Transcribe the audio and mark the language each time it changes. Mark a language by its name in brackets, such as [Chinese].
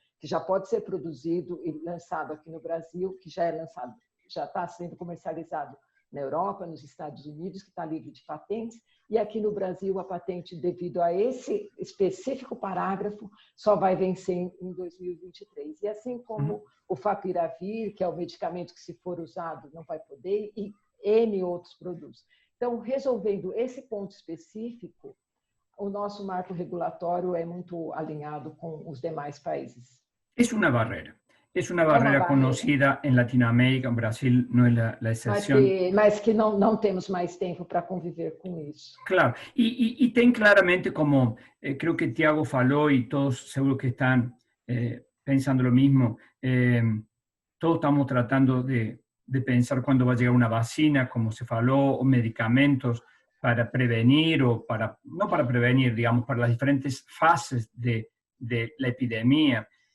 [Portuguese] que já pode ser produzido e lançado aqui no Brasil, que já está sendo comercializado na Europa, nos Estados Unidos, que está livre de patentes, e aqui no Brasil a patente, devido a esse específico parágrafo, só vai vencer em 2023. E assim como o Favipiravir, que é o medicamento que, se for usado, não vai poder, e N outros produtos. Então, resolvendo esse ponto específico, o nosso marco regulatório é muito alinhado com os demais países. É uma barreira. [Spanish] Es una barrera conocida en Latinoamérica, Brasil no es la excepción. [Portuguese] Mas que não temos mais tempo para conviver com isso. [Spanish] Claro, y ten claramente como, creo que Tiago falou y todos seguro que están pensando lo mismo, todos estamos tratando de pensar cuándo va a llegar una vacina, como se faló, o medicamentos para prevenir o para, no para prevenir, digamos, para las diferentes fases de la epidemia.